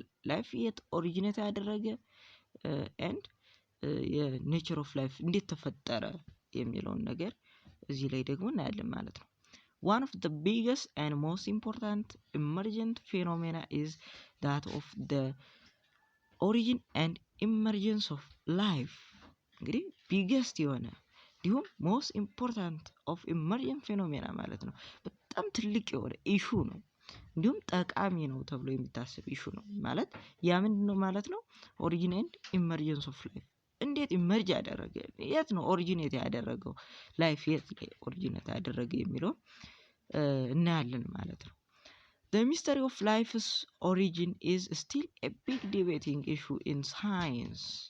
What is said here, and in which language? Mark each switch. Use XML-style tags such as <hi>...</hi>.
<am>ላይፍ የት ኦሪጂኔት ያደረገ and የኔቸር ኦፍ ላይፍ እንዴት ተፈጠረ የሚለውን ነገር እዚህ ላይ ደግሞ እናያለን ማለት ነው።</am> <en>One of the biggest and most important emergent phenomena is that of the origin and emergence of life.</en> <am>እንግዲህ biggest የሆነ እንዲሁም</am> <en>most important of emergent phenomena</en> <am>ማለት ነው። በጣም ትልቅ የሆነ ኢሹ ነው፣ እንዲሁም ጠቃሚ ነው ተብሎ የሚታሰብ ኢሹ ነው ማለት ያ ምንድን ነው ማለት ነው?</am> <en>origin and emergence of life</en> <am>እንዴት ኢመርጅ ያደረገ፣ የት ነው ኦሪጂኔት ያደረገው ላይፍ፣ የት ላይ ኦሪጂኔት ያደረገ የሚለው እናያለን ማለት ነው።</am> <en>The mystery of life's origin is still a big debating issue in science.</en>